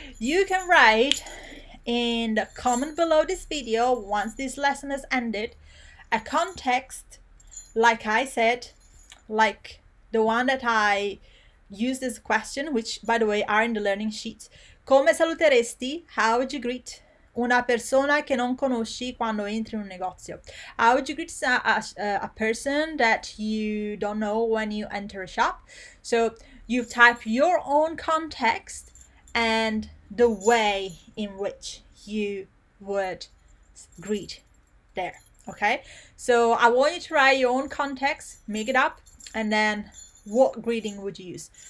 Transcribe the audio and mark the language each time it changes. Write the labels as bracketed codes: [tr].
[en] You can write in the comment below this video, once this lesson has ended, a context, like I said, like the one that I used as a question, which by the way are in the learning sheets. [it] Come saluteresti? [en] How would you greet [it] una persona che non conosci quando entri in un negozio? [en] How would you greet a person that you don't know when you enter a shop? So you type your own context and the way in which you would greet there. Okay, so I want you to write your own context, make it up, and then what greeting would you use?